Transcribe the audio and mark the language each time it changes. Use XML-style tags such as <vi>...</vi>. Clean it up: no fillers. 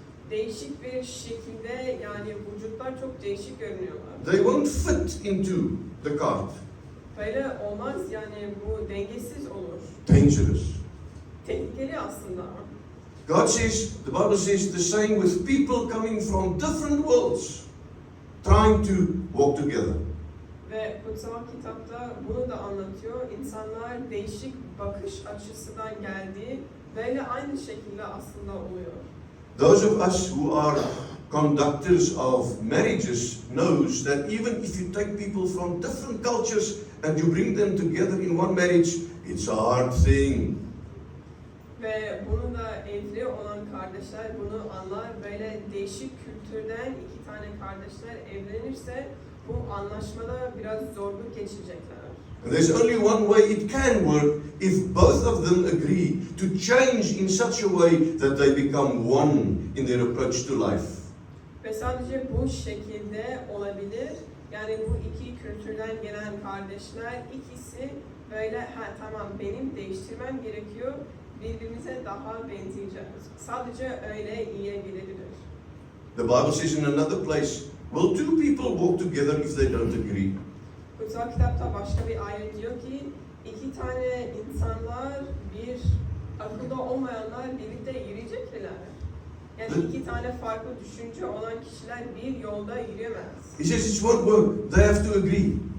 <tr>Değişik bir şekilde vücutlar çok değişik görünüyorlar.</tr> <en>They won't fit into the cart.</en> <tr>Böyle olmaz bu dengesiz olur.</tr> <en>Dangerous.</en> <tr>Tehlikeli aslında.</tr> <en>God says, the Bible says the same with people coming from different worlds, trying to walk together.</en> <tr>Ve kutsal kitapta bunu da anlatıyor. İnsanlar değişik bakış açısından geldiği böyle aynı şekilde aslında oluyor.</tr> <en>Those of us who are conductors of marriages knows that even if you take people from different cultures and you bring them together in one marriage, it's a hard thing.</en> <tr>Ve bunu da evli olan kardeşler bunu anlar. Böyle değişik kültürden iki tane kardeşler evlenirse bu anlaşmada biraz zorluk geçecekler.</tr> <en>And there's only one way it can work if both of them agree to change in such a way that they become one in their approach to life.</en> <tr>Ve sadece bu şekilde olabilir. Bu iki kültürden gelen kardeşler ikisi böyle tamam benim değiştirmem gerekiyor. Birbirimize daha benzeyeceğiz. Sadece öyle iyi gidebilir.</tr> <en>The Bible says in another place, will two people walk together if they don't agree?</en> <tr>Kutsal kitapta başka bir ayet diyor ki iki tane insanlar bir akılda olmayanlar birlikte yürüyecekler. İki tane farklı düşünce olan kişiler bir yolda yürüyemez.</tr> <en>He says it won't work. They have to agree.</en>